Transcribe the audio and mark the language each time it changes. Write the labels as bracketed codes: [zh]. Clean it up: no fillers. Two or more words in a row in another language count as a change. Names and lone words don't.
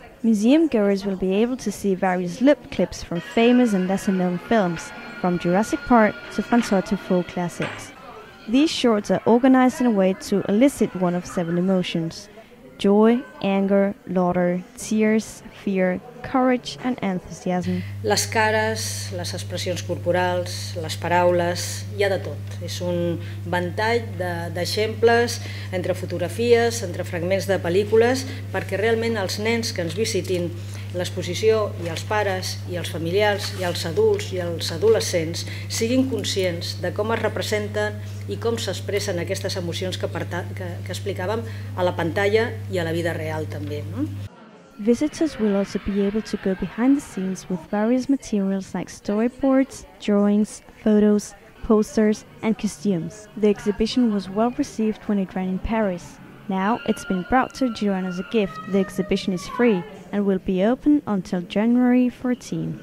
[en] Museum goers will be able to see various loop clips from famous and lesser-known films, from Jurassic Park to François Truffaut classics. These shorts are organized in a way to elicit one of 7 emotions: joy, anger, laughter, tears, fear, courage and enthusiasm. [ca] Les cares, les expressions corporals, les paraules, hi ha de tot. És un ventall d'exemples entre fotografies, entre fragments de pel·lícules, perquè realment els nens que ens visitin l'exposició i els pares i els familiars i els adults i els adolescents siguin conscients de com es representen i com s'expressen aquestes emocions que explicàvem a la pantalla i a la vida real també. [en] Visitors will also be able to go behind the scenes with various materials like storyboards, drawings, photos, posters and costumes. The exhibition was well received when it ran in Paris. Now it's been brought to Girona as a gift. The exhibition is free and will be open until January 14.